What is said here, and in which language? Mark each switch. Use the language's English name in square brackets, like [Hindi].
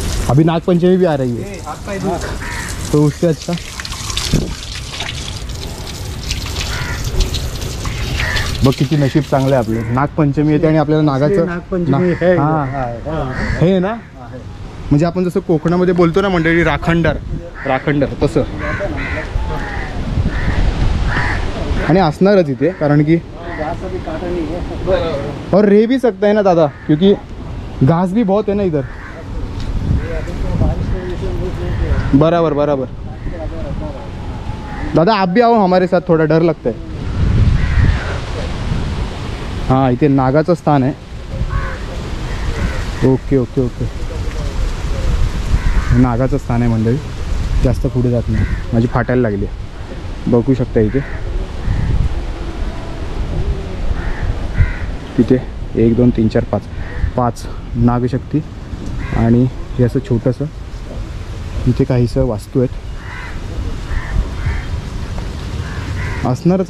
[Hindi] अभी नागपंचमी भी आ रही है, तो उससे अच्छा [Marathi] बघ किती नशीब चांगलं आहे आपलं. नागपंचमी येते आणि आपल्याला नागाचं [Hindi] नागपंचमी है. [Marathi] हां हे ना, म्हणजे आपण जसं कोकणामध्ये बोलतो ना मंडळी राखणदार तसं. आणि असणारच इथे, कारण की [Hindi] और रह भी सकता है ना दादा, क्योंकि घास भी बहुत है ना इधर. बराबर बराबर. दादा आप भी आओ हमारे साथ, थोड़ा डर लगता है. [Marathi] हाँ इथे नागाचं स्थान आहे. Okay okay okay. नागाचं स्थान आहे मंडळी. जास्त पुढे जात नाही, माझी फाटायला लागली. बघू शकता इथे तिथे 1 2 3 4 5 नागशक्ती आणि हे असं छोटंसं इथे काहीसं वास्तू आहेत असणारच.